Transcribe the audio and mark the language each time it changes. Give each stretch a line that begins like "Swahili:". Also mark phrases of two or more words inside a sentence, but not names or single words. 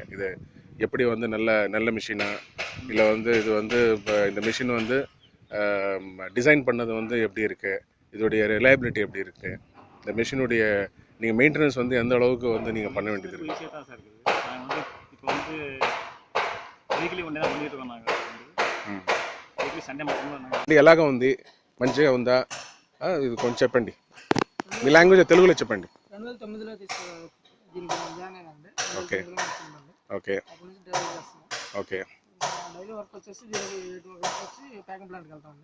Tamil: இது எப்படி வந்து நல்ல மிஷினா, இல்லை வந்து இது வந்து இப்போ இந்த மிஷின் வந்து டிசைன் பண்ணது வந்து எப்படி இருக்குது, இதோடைய ரிலையபிலிட்டி எப்படி இருக்குது, இந்த மிஷினுடைய நீங்கள் மெயின்டெனன்ஸ் வந்து எந்த அளவுக்கு வந்து நீங்கள் பண்ண வேண்டியது இருக்குது? ஈஸியாக தான் சார் இருக்குது. நாங்கள் வந்து இப்போ வந்து வீக்லி ஒன்றே தான் பண்ணிட்டு இருக்கோம். நாங்கள் வந்து
English: weekly Sunday
Telugu: మాత్రమే. ఎలాగా ఉంది? మంచిగా ఉందా? ఇది కొంచెం చెప్పండి, మీ లాంగ్వేజ్ తెలుగులో చెప్పండి. 2009లో దీనికి జాయిన్ అయినండి.
English: okay okay okay daily work
Telugu: వచ్చేసి దీనికి 8 o'clock వచ్చి
English: packing plant
Telugu: వెళ్తామండి.